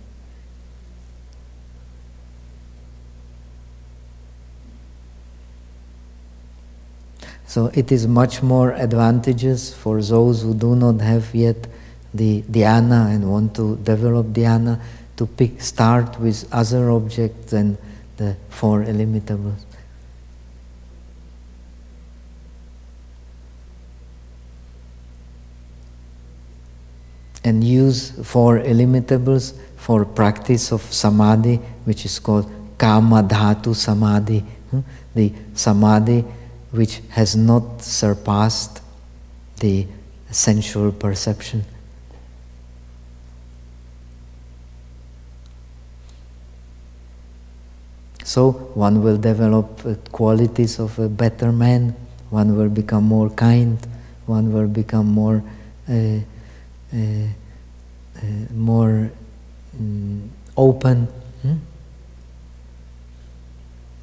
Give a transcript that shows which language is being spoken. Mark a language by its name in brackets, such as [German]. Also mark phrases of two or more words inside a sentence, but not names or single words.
[English] So it is much more advantageous for those who do not have yet the dhyana and want to develop dhyana to start with other objects than the four illimitables. And use four illimitables for practice of samadhi, which is called [Pali] kama dhatu samadhi, [English] the samadhi which has not surpassed the sensual perception. So one will develop qualities of a better man, one will become more kind, one will become more open.